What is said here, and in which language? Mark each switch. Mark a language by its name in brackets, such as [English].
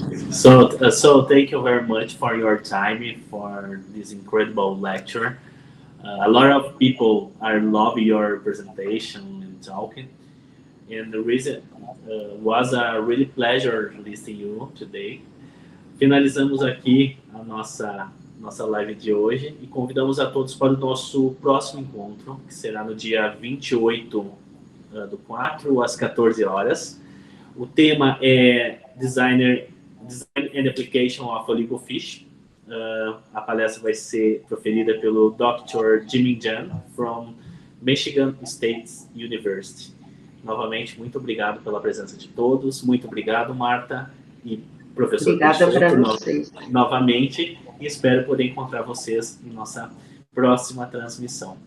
[English] So thank you very much for your time, for this incredible lecture. A lot of people love your presentation and talking. And the reason was a really pleasure listening you today. [Portuguese] Finalizamos aqui a nossa live de hoje e convidamos a todos para o nosso próximo encontro, que será no dia 28/4, às 14 horas. O tema é Design and Application of Oligofish. A palestra vai ser proferida pelo Dr. [English] Jimin Jan, from Michigan State University. [Portuguese] Novamente, muito obrigado pela presença de todos. Muito obrigado, Marta e professor Peixoto, novamente. E espero poder encontrar vocês em nossa próxima transmissão.